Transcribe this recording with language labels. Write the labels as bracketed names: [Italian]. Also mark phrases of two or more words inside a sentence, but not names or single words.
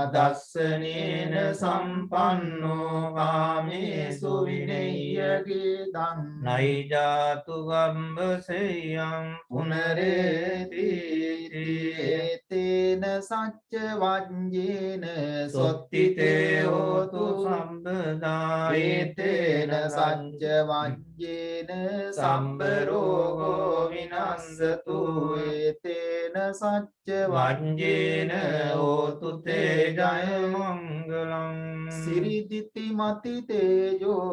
[Pali] දස්සනේන සම්පන්නෝ කාමේසු විනෙය්‍යගේ දං නයිජාතු ගම්බසෙයං පුනරේති ඒතේන සච්ච වඤ්ඤේන සොත්තිතේ හෝතු සම්පදා ඒතේන සච්ච වඤ්ඤේන සම්බරෝගෝ විනස්සතු ඒතේන සච්ච වඤ්ඤේන හෝතු තේ ජය මංගලං සිරිදිති මති තේජෝ